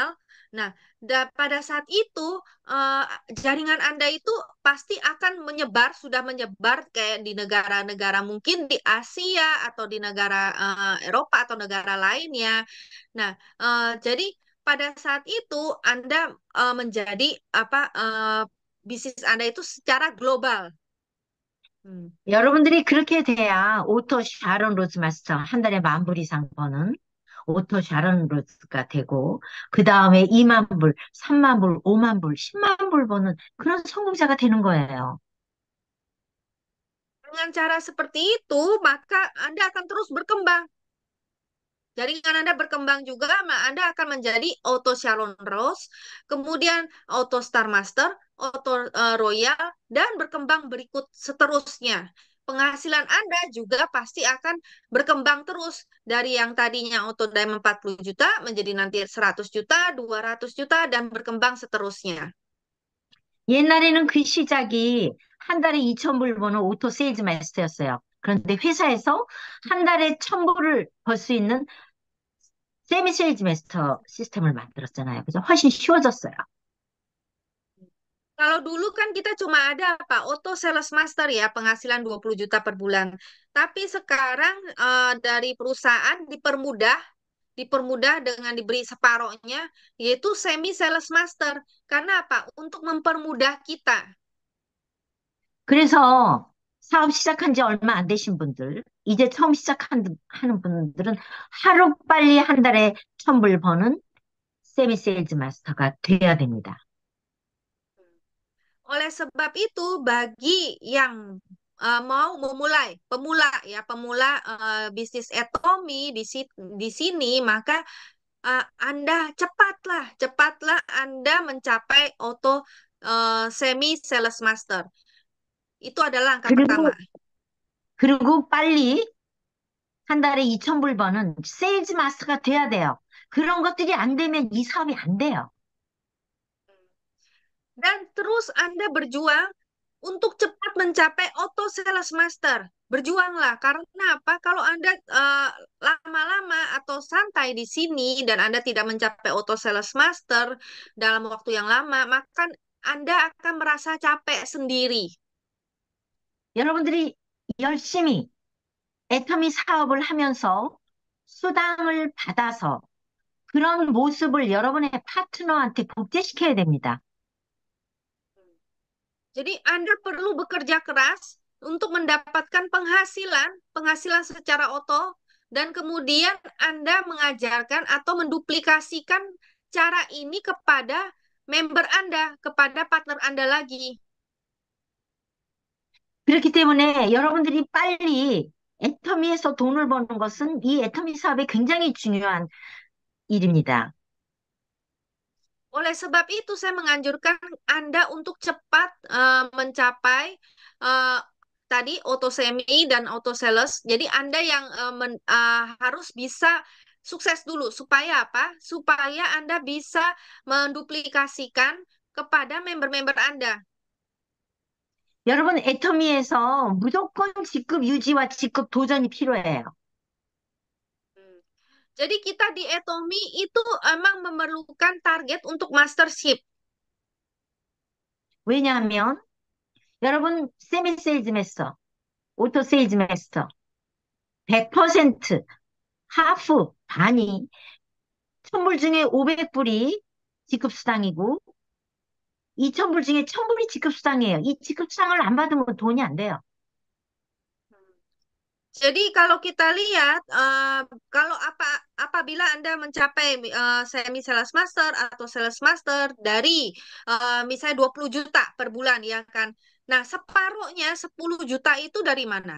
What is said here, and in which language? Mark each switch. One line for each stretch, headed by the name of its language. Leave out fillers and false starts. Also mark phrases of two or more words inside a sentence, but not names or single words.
Indonesian: Nah, pada saat itu eh, jaringan Anda itu pasti akan menyebar, sudah menyebar kayak di negara-negara mungkin di Asia atau di negara Eropa atau negara lainnya. Nah, jadi pada saat itu Anda menjadi apa bisnis Anda itu secara global. Hmm.
Korean: 여러분들이 그렇게 돼야 오토 샤론 로즈 마스터 한 달에 10,000불 이상 버는 오토 샤론 로즈가 되고 그 다음에 2만 불, 3만 불, 5만 불, 10만 불 버는 그런 성공자가 되는 거예요.
Indonesian: Dengan cara seperti itu, maka Anda akan terus berkembang. Jaringan Anda berkembang juga, Anda akan menjadi Auto Sharon Rose, kemudian Auto Star Master, Auto Royal, dan berkembang berikut seterusnya. Penghasilan Anda juga pasti akan berkembang terus dari yang tadinya Auto Diamond 40 juta menjadi nanti 100 juta, 200 juta, dan berkembang seterusnya.
Korean: 옛날에는 그 시작이 한 달에 2,000불 버는 오토 세일즈 마스터였어요. 그런데 회사에서 한 달에 1,000불을 벌 수 있는 세미 세일즈 마스터 시스템을 만들었잖아요. 그래서 훨씬 쉬워졌어요.
Indonesian: Kalau dulu kan kita cuma ada apa? Auto Sales Master ya, penghasilan 20 juta per bulan. Tapi sekarang dari perusahaan dipermudah dengan diberi separohnya, yaitu Semi Sales Master. Karena apa? Untuk mempermudah kita.
Korean: 그래서 사업 시작한 지 얼마 안 되신 분들, 이제 처음 하는 분들은 하루빨리 한 달에 1,000불 버는 세미 세일즈 마스터가 돼야 됩니다.
Indonesian: Oleh sebab itu, bagi yang mau memulai, pemula bisnis Atomi di sini, maka Anda cepatlah Anda mencapai auto semi sales master. Itu adalah langkah pertama.
Korean: 그리고, 그리고 빨리 한 달에 2,000불 버는 세일즈 마스터가 돼야 돼요. 그런 것들이 안 되면 이 사업이 안 돼요.
Indonesian: Dan terus Anda berjuang untuk cepat mencapai auto sales master. Berjuanglah, karena apa? Kalau Anda lama-lama atau santai di sini dan Anda tidak mencapai auto sales master dalam waktu yang lama, maka Anda akan merasa capek sendiri.
Korean: 여러분들이 열심히 애터미 사업을 하면서 수당을 받아서 그런 모습을 여러분의 파트너한테 복제시켜야 됩니다.
Indonesian: Jadi Anda perlu bekerja keras untuk mendapatkan penghasilan secara oto, dan kemudian Anda mengajarkan atau menduplikasikan cara ini kepada member Anda, kepada partner Anda lagi.
Korean: 그렇기 때문에 여러분들이 빨리 애터미에서 돈을 버는 것은 이 애터미 사업에 굉장히 중요한 일입니다.
Indonesian: Oleh sebab itu, saya menganjurkan Anda untuk cepat mencapai eh, tadi auto semi dan auto sales. Jadi Anda yang harus bisa sukses dulu. Supaya apa? Supaya Anda bisa menduplikasikan kepada member-member Anda.
Korean: 여러분, 애터미에서 무조건 직급 유지와 직급 도전이 필요해요.
Indonesian: Jadi kita di Atomy itu emang memerlukan target untuk mastership.
Korean: 왜냐하면 여러분, 세미 세일즈 마스터, 오토 세일즈 마스터 100% 하프 반이 1,000불 중에 500불이 직급 수당이고 2,000불 중에 1,000불이 직급 수당이에요. 이 직급 수당을 안 받으면 돈이 안 돼요.
Indonesian: Jadi kalau kita lihat, kalau apabila Anda mencapai semi sales master atau sales master dari misalnya 20 juta per bulan ya kan. Nah, separuhnya 10 juta itu dari mana?